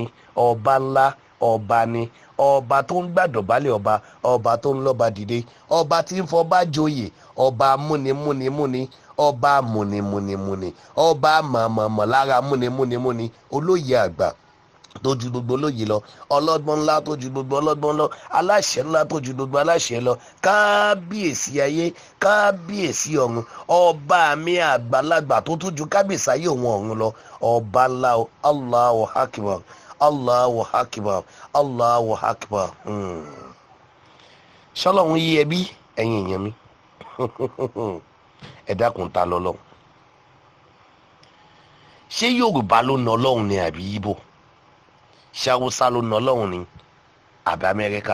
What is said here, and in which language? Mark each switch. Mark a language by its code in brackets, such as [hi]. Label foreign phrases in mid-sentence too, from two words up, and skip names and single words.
[yo] ọba ńlá, ọba ni, ọba tó ń gbàdọ̀bálẹ̀ ọba, ọba tó ń lọ́ba dìde, ọba tí ń fọba joyè, ọba múnimúnimúni, ọba múnimúnimúni, ọba mọ̀mọ̀mọ̀ lára múnimúnimúni, olóyè àgbà tó ju gbogbo olóyè lọ, ọlọ́gbọ́n ńlá tó ju gbogbo ọlọ́gbọ́n lọ, aláṣẹ ńlá tó ju gbogbo aláṣẹ lọ, kábíyèsí ayé, kábíyèsí ọ̀run, ọba mi àgbàlagbà tó tún ju kábíyèsí ayé òun ọ̀run lọ, ọba ńlá o. [ar] الله أكبر، الله أكبر، الله أكبر. [yo] Ṣọlọ́run yí ẹbí ẹ̀yin èèyàn mi. Ẹ dákun ta lọ́lọ́. Ṣé Yorùbá ló na Ọlọ́run ni àbí Ìgbò? Ṣé Haúsá ló na Ọlọ́run ni àbí Amẹ́ríkà?